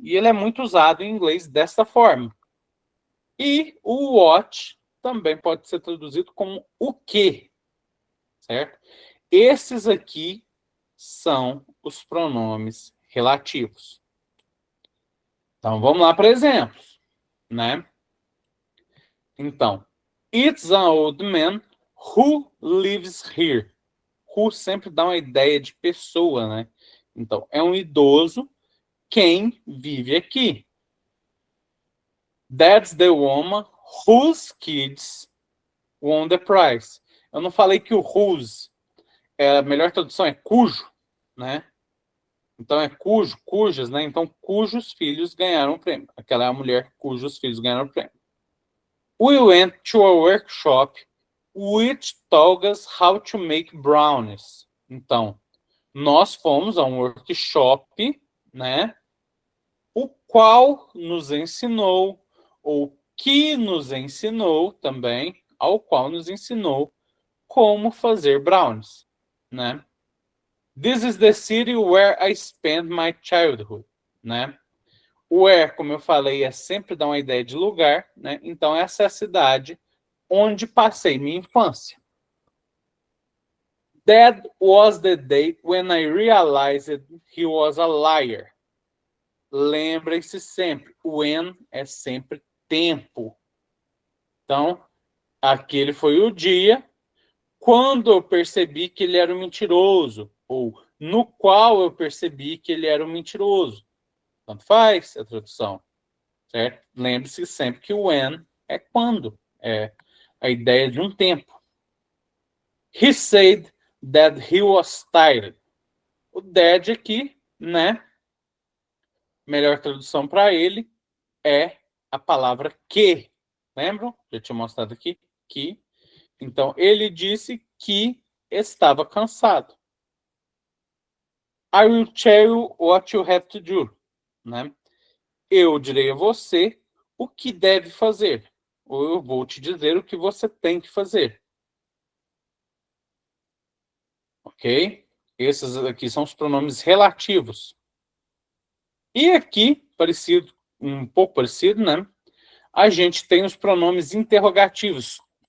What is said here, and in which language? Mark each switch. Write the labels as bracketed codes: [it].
[pt] E ele é muito usado em inglês dessa forma. E o what também pode ser traduzido como o que, certo? Esses aqui são os pronomes relativos. Então, vamos lá para exemplos, né? [en] Então, it's an old man who lives here. [pt] Who sempre dá uma ideia de pessoa, né? Então, é um idoso quem vive aqui. [en] That's the woman whose kids won the prize. [pt] Eu não falei que o whose, a melhor tradução é cujo, né? Então é cujo, cujas, né? Então, cujos filhos ganharam o prêmio. Aquela é a mulher cujos filhos ganharam o prêmio. [en] We went to a workshop which taught us how to make brownies. [pt] Então, nós fomos a um workshop, né? O qual nos ensinou, ou que nos ensinou também, ao qual nos ensinou como fazer brownies, né? [en] This is the city where I spent my childhood, né? [pt] Where, como eu falei, é sempre dar uma ideia de lugar, né? Então essa é a cidade onde passei minha infância. [en] That was the day when I realized he was a liar. [pt] Lembrem-se sempre, when é sempre tempo. Então, aquele foi o dia quando eu percebi que ele era um mentiroso, ou no qual eu percebi que ele era um mentiroso. Tanto faz a tradução, certo? Lembre-se sempre que o when é quando, é a ideia de um tempo. [en] He said that he was tired. [pt] O that aqui, né? Melhor tradução para ele é a palavra que. Lembram? Já tinha mostrado aqui que. Então, ele disse que estava cansado. [en] I will tell you what you have to do. [pt] Né? Eu direi a você o que deve fazer. Ou eu vou te dizer o que você tem que fazer. Ok? Esses aqui são os pronomes relativos. E aqui, parecido, um pouco parecido, né? A gente tem os pronomes interrogativos.